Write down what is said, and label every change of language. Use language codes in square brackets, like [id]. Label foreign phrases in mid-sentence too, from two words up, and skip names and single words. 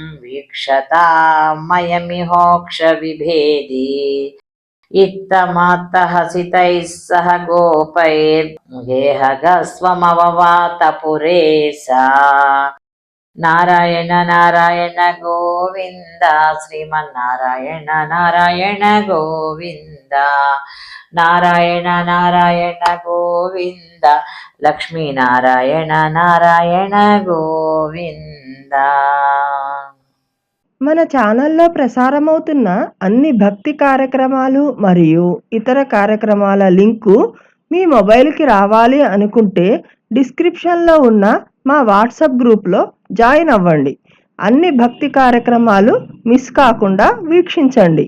[sa] वीक्षतामयमिहोक्षविभेदी इत्थमात्तहसितैः सह गोपैर्गेहगस्वमववात पुरे सा नारायण नारायण गोविन्द श्रीमन्नारायण नारायण गोविन्द नारायण नारायण गोविन्द लक्ष्मीनारायण नारायण गोविन्द [te] మన ఛానల్లో ప్రసారమవుతున్న అన్ని భక్తి కార్యక్రమాలు మరియు ఇతర కార్యక్రమాల లింకు మీ మొబైల్కి రావాలి అనుకుంటే డిస్క్రిప్షన్లో ఉన్న మా వాట్సాప్ గ్రూప్లో జాయిన్ అవ్వండి. అన్ని భక్తి కార్యక్రమాలు మిస్ కాకుండా వీక్షించండి.